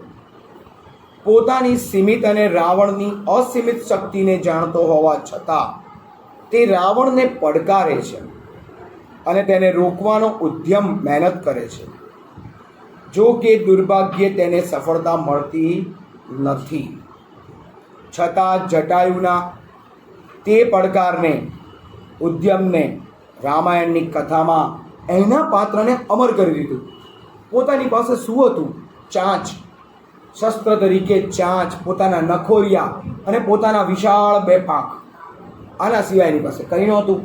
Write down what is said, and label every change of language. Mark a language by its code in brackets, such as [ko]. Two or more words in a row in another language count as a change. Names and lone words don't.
[gu] પોતાની સીમિત અને રાવણની અસીમિત શક્તિને જાણતો હોવા છતાં તે રાવણને પડકારે છે અને તેને રોકવાનો ઉદ્યમ મહેનત કરે છે। જો કે દુર્ભાગ્યે તેને સફળતા મળતી નથી। છતા જટાયુના તે પડકારને ઉદ્યમને રામાયણની કથામાં એના પાત્રને અમર કરી દીધું। પોતાની પાસે શું હતું? ચાંચ, શસ્ત્ર તરીકે ચાંચ, પોતાના નખોરિયા અને પોતાના વિશાળ 2 પાંખ, આના સિવાય એની પાસે કંઈ નહોતું।